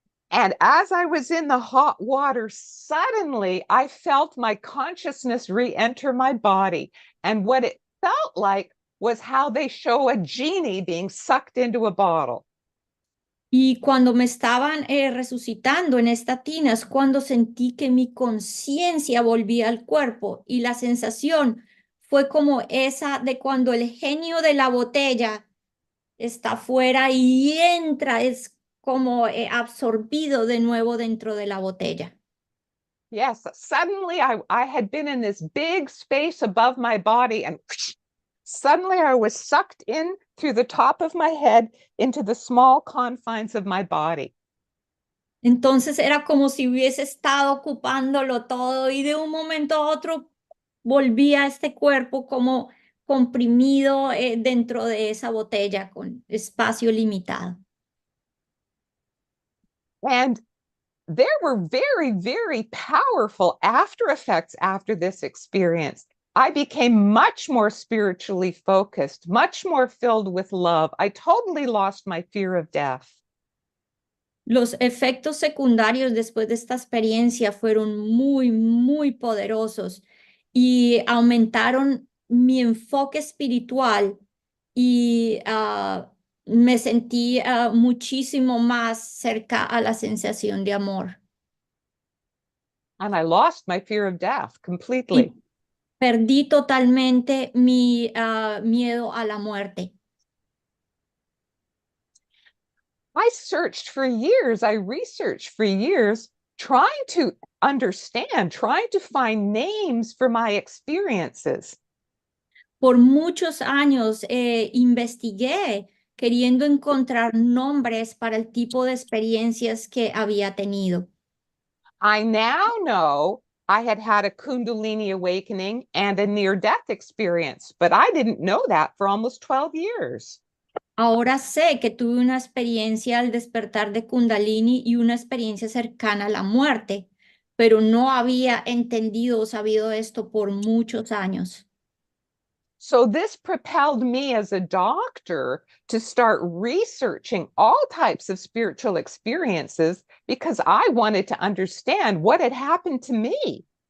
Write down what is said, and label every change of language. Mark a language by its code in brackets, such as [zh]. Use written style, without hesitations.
[en] And as I was in the hot water, suddenly I felt my consciousness re-enter my body. And what it felt like was how they show a genie being sucked into a bottle. [es] Y cuando me estaban resucitando en esta tina es cuando sentí que mi conciencia volvía al cuerpo y la sensación fue como esa de cuando el genio de la botella está fuera y entra, es como absorbido de nuevo dentro de la botella. [en] Yes, suddenly I had been in this big space above my body, and suddenly I was sucked in through the top of my head into the small confines of my body. [es] Entonces era como si hubiese estado ocupándolo todo y de un momento a otro volvía a este cuerpo como comprimido dentro de esa botella con espacio limitado. [en] And there were very, very powerful after effects after this experience. I became much more spiritually focused, much more filled with love. I totally lost my fear of death. [es] Los efectos secundarios después de esta experiencia fueron muy, muy poderosos y aumentaron mi enfoque espiritual y me sentí muchísimo más cerca a la sensación de amor. [en] And I lost my fear of death completely. [es] Y perdí totalmente mi miedo a la muerte. [en] I searched for years, I researched for years, trying to understand, trying to find names for my experiences. [es] Por muchos años investigué queriendo encontrar nombres para el tipo de experiencias que había tenido. [en] I now know I had had a Kundalini awakening and a near-death experience, but I didn't know that for almost 12 years. [es] Ahora sé que tuve una experiencia al despertar de Kundalini y una experiencia cercana a la muerte, pero no había entendido o sabido esto por muchos años. [en] So this propelled me as a doctor to start researching all types of spiritual experiences because I wanted to understand what had happened to me.